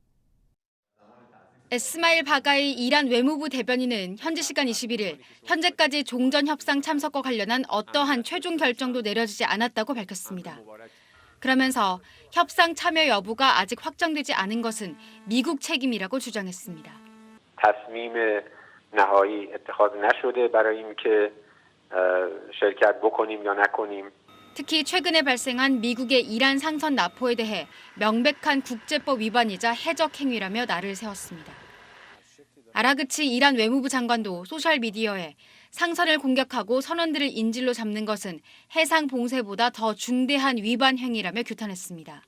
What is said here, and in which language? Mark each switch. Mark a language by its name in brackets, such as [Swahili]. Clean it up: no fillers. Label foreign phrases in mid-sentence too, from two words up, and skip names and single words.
[Korean] 에스마일 바가이 이란 외무부 대변인은 현지 시간 21일 현재까지 종전 협상 참석과 관련한 어떠한 최종 결정도 내려지지 않았다고 밝혔습니다. 그러면서 협상 참여 여부가 아직 확정되지 않은 것은 미국 책임이라고 주장했습니다. [Persian] تصمیم نهایی اتخاذ نشده برای اینکه شرکت بکنیم یا نکنیم. [Korean] 특히 최근에 발생한 미국의 이란 상선 납포에 대해 명백한 국제법 위반이자 해적 행위라며 날을 세웠습니다. 아라그치 이란 외무부 장관도 소셜미디어에 상선을 공격하고 선원들을 인질로 잡는 것은 해상 봉쇄보다 더 중대한 위반 행위라며 규탄했습니다.